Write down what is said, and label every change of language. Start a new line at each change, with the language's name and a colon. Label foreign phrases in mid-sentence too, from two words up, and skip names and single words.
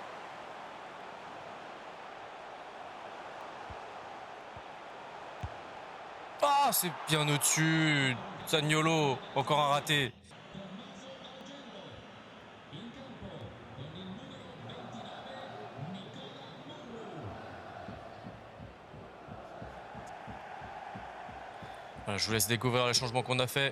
French: Ah, c'est bien au-dessus. Zaniolo, encore un raté.
Italian: Tommaso Argento in campo con il numero 29 Nicola Murru.
French: Voilà, je vous laisse découvrir les changements qu'on a fait.